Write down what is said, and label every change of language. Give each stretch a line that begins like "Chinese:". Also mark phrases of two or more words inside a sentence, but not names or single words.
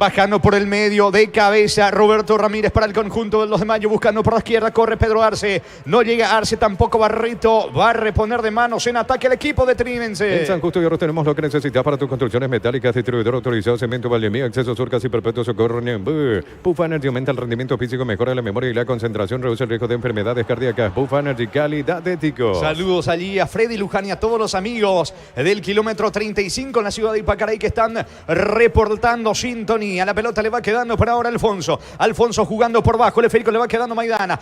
Spanish: Bajando por el medio de cabeza Roberto Ramírez para el conjunto del 2 de mayo, buscando por la izquierda, corre Pedro Arce, no llega Arce, tampoco Barreto, va a reponer de manos en ataque el equipo de Trinidense. En San Justo y Arroz tenemos lo que necesitas para tus construcciones metálicas, distribuidor autorizado, Cemento Valdemía, acceso sur casi perpetuo, socorro Niembú. Pufa Energy aumenta el rendimiento físico, mejora la memoria y la concentración, reduce el riesgo de enfermedades cardíacas. Pufa Energy, calidad de ético. Saludos allí a Freddy Luján y a todos los amigos del kilómetro 35 en la ciudad de Ipacaraí que están reportando sintonía. La pelota le va quedando para ahora Alfonso. Alfonso jugando por bajo, el esférico le va quedando Maidana.